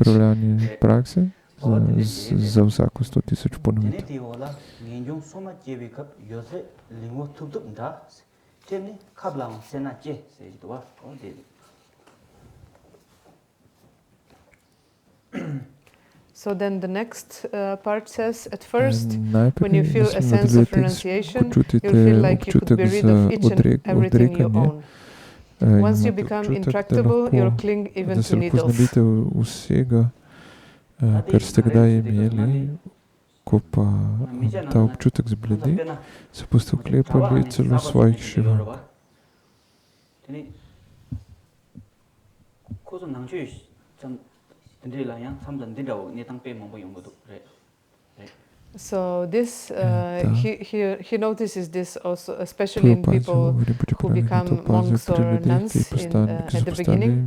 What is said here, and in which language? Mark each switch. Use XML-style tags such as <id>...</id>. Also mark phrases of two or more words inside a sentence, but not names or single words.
<sl>Pripravljanje prakse za vsako 100,000 ponovitev.</sl> <en>So then the next part says, at first, when you feel a sense of renunciation, you feel like you could be rid of each and everything you own. Once you become intractable, you'll cling even to needles.</en> <sl>Vsega, kar ste kdaj imeli, ko pa ta občutek zbledi, se boste vklepali celo svojih šivank.</sl> <en>So this, he notices this also, especially in people who become monks or nuns at the beginning.</en>